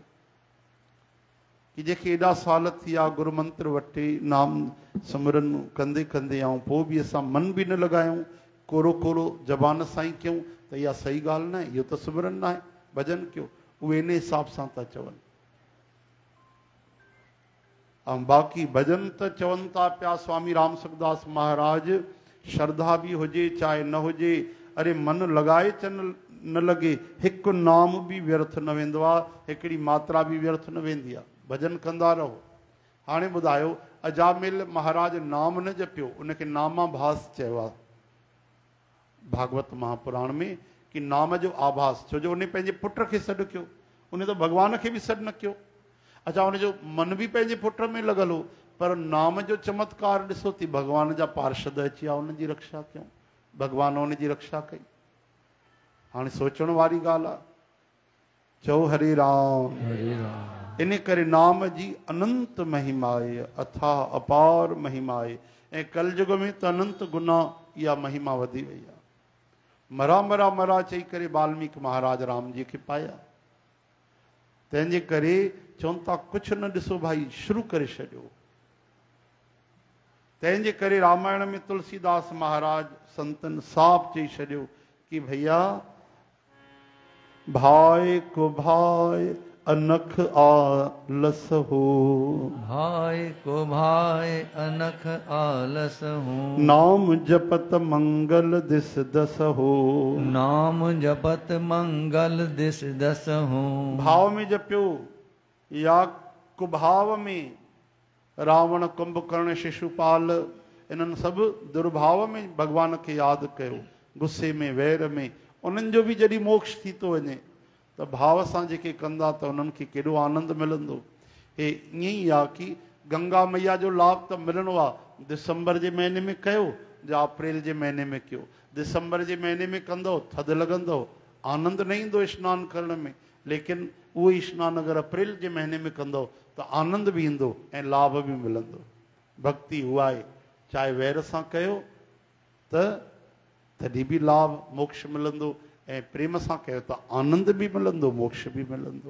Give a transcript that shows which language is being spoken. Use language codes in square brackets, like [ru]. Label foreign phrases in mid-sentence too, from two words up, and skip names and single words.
[sd] कि जेके एॾा साल थी विया गुरू मंत्र वठे नाम सिमरन कंदे कंदे ऐं पोइ बि असां मन बि न लॻायूं, कोरो कोरो ज़बान सां ई कयूं, त इहा सही ॻाल्हि न आहे, इहो त सिमरन न आहे, भॼन कयो। उहे इन हिसाब सां था चवनि। ऐं बाक़ी भॼन त चवनि था पिया स्वामी राम सुखदास महाराज, श्रद्धा बि हुजे चाहे न हुजे, अरे मन लॻाए चन न लॻे, हिकु नाम बि व्यर्थ न वेंदो आहे, हिकिड़ी मात्रा बि व्यर्थ न वेंदी आहे। भॼन कंदा रहो। हाणे ॿुधायो, अजामिल महाराज नाम न जपियो, उनखे नामाभास चयो आहे। भागवत महापुराण में कि नाम जो आभास, छो जो उन्हें पंहिंजे पुट खे सॾु कयो, उन तो भगवान खे भी सॾु न कयो। अच्छा, उनजो मन भी पंहिंजे पुट में लॻल हो, पर नाम जो चमत्कार ॾिसो थी, भगवान जा पार्षद अची विया, उनजी रक्षा कयूं, भगवान उनजी रक्षा कई। हाणे सोचण वारी ॻाल्हि आहे। चओ हरे राम। इन करे नाम जी अनंत महिमा आहे, अथाह अपार महिमा आहे। ऐं कलयुग में त अनंत गुना इहा महिमा वधी वई आहे। मरा मरा मरा चई करे वाल्मीकि महाराज राम जी खे पाया। तंहिंजे करे चवनि था कुझु न ॾिसो भाई, शुरू करे छॾियो। तंहिंजे करे रामायण में तुलसीदास महाराज संतन साफ़ चई छॾियो कि भैया [awa] भाई को भाई अनख आलस हो, भाई को भाई अनख आलस हो, नाम जपत मंगल दिस दस हो, नाम जपत मंगल दिस दस हो। [sd] भाव में जपियो या कुभाव में, रावण कुंभकर्ण शिशुपाल इन्हनि सभु दुर्भाव में भगवान खे यादि कयो, गुस्से में वैर में, उन्हनि जो बि जॾहिं मोक्ष थी थो वञे त भाव सां जेके कंदा त उन्हनि खे केॾो आनंद मिलंदो। हे ईअं ई आहे कि गंगा मैया जो लाभ त मिलणो आहे, दिसंबर जे महीने में कयो या अप्रैल जे महीने में कयो। दिसंबर जे महीने में कंदो थधि लॻंदो, आनंद न ईंदो सनानु करण में, लेकिन उहो ई सनानु अगरि अप्रैल जे महीने में कंदो त आनंद बि ईंदो ऐं लाभ बि मिलंदो। भक्ति उहा आहे, चाहे वैर सां कयो त तॾहिं बि लाभ मोक्ष मिलंदो, ऐं प्रेम सां कयो त आनंद बि मिलंदो, मोक्ष बि मिलंदो।